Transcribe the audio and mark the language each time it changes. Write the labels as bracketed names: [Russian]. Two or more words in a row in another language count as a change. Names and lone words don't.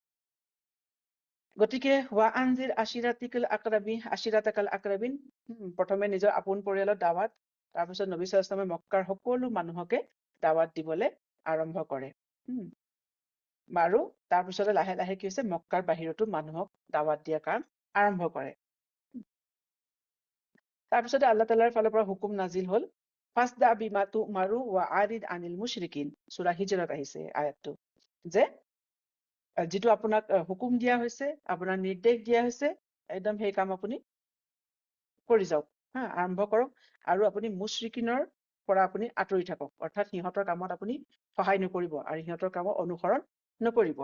[Assamese] গতিকে [Arabic] عشيرتك الأقربين, [Assamese] প্ৰথমে নিজৰ আপোন পৰিয়ালৰ দাৱাত, তাৰপিছত নবী [Arabic] صلى الله عليه وسلم [Assamese] মক্কাৰ সকলো মানুহকে দাৱাত দিবলৈ আৰম্ভ কৰে। আৰু তাৰপিছতে লাহে লাহে কি হৈছে, মক্কাৰ বাহিৰতো মানুহক দাৱাত দিয়া কাম আৰম্ভ কৰে। তাৰপিছতে আল্লাহ তাআলাৰ ফালৰ পৰা হুকুম নাজিল হ'ল, [Arabic] فاصدع بما تؤمر وأعرض عن المشركين. [Assamese] সূৰা হিজৰত আহিছে আয়াতটো, যে যিটো আপোনাক হুকুম দিয়া হৈছে, আপোনাৰ নিৰ্দেশ দিয়া হৈছে, একদম সেই কাম আপুনি কৰি যাওক, আৰম্ভ কৰক, আৰু আপুনি মুশৰিকিনৰ পৰা আপুনি আঁতৰি থাকক, অৰ্থাৎ সিহঁতৰ কামত আপুনি সহায় নকৰিব আৰু সিহঁতৰ কামত অনুসৰণ নকৰিব।